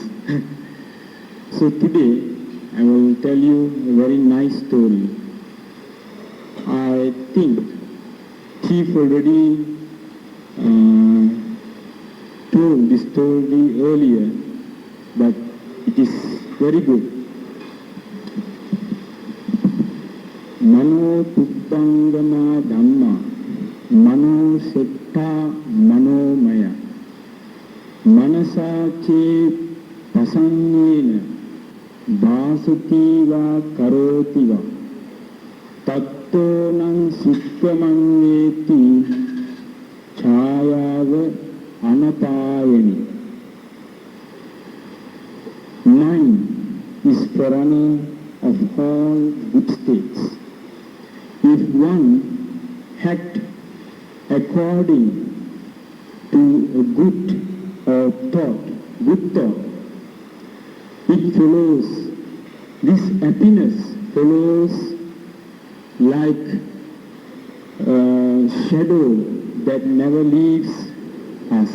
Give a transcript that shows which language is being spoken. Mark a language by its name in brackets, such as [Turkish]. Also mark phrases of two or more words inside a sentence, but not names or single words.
[English] So today I will tell you a very nice story. I think Chief already told this story earlier, but it is very good. [Pali] Mano Tubbangama Dhamma, Mano Setta Manomaya, Manasache Pasanyena, Bhasativa Karotiva, Tattonang Sikkamangeti, Chayava Anapayani. [English] Mind is forerunner of all good states. If one act according to a good thought, it follows, this happiness follows like a shadow that never leaves us.